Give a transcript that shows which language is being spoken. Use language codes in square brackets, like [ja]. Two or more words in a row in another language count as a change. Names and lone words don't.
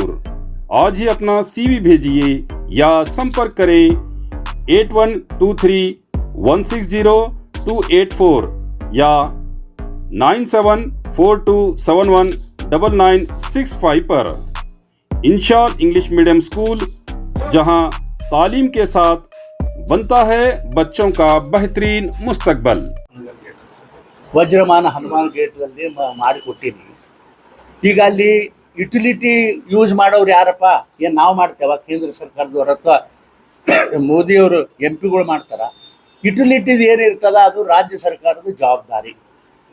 [hi] आज ही अपना CV भेजिए या संपर्क करें 8123160284 या 9742719965 पर। इंशाल इंग्लिश मीडियम स्कूल, जहां तालीम के साथ बनता है बच्चों का बेहतरीन मुस्तकबल। [kn] ವಜ್ರಮಾನ ಹನುಮಾನ್ ಗೇಟ್ದಲ್ಲಿ ಮಾಡಿಕೊಟ್ಟಿನಿ. ಈಗ ಅಲ್ಲಿ [en] utility use [kn] ಮಾಡೋರು ಯಾರಪ್ಪ? ಏನು ನಾವು ಮಾಡ್ತೇವ? ಕೇಂದ್ರ ಸರ್ಕಾರದವ್ರು ಅಥವಾ ಮೋದಿಯವರು MP ಗಳು ಮಾಡ್ತಾರ? ಯುಟಿಲಿಟಿದು ಏನಿರ್ತದ ಅದು ರಾಜ್ಯ ಸರ್ಕಾರದ ಜವಾಬ್ದಾರಿ.